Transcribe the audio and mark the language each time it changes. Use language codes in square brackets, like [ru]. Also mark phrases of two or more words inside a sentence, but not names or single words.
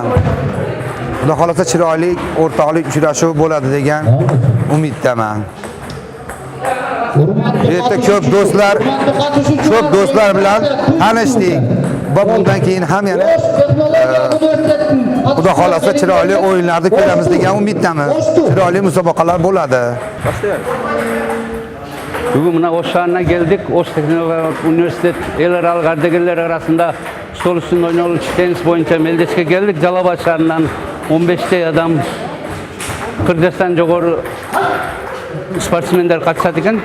[uz] Xudo xolasa chiroyli o'rtoqlik uchrashuv bo'ladi degan umiddaman. Bu yerda ko'p do'stlar bilan tanishdik. Va bundan keyin ham yana Xudo xolasa chiroyli o'yinlarni ko'ramiz degan umiddaman. Chiroyli musobaqalar bo'ladi. [ky] Бүгін мына Ош шаарына келдик. Ош технологиялык университет эл аралык ардагерлер арасында стол үстүндө ойнолчу теннис боюнча мелдешке келдик. Жалал-Абад шаарынан 15 адам 40 жаштан жогору спортсмендер катышат экен.